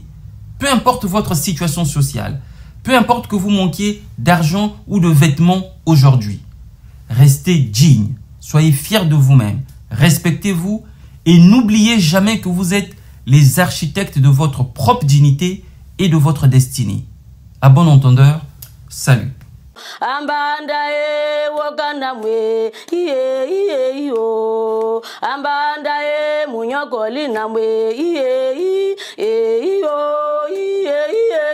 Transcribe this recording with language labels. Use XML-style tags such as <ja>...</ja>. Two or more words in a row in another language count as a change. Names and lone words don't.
<fr>Peu importe votre situation sociale, peu importe que vous manquiez d'argent ou de vêtements aujourd'hui. Restez digne, soyez fiers de vous-même, respectez-vous et n'oubliez jamais que vous êtes les architectes de votre propre dignité et de votre destinée. À bon entendeur, salut.</fr> <dua>ambanda e wokana mwe iye iyo ambanda e munyogoli na mwe iye iyo iye</dua>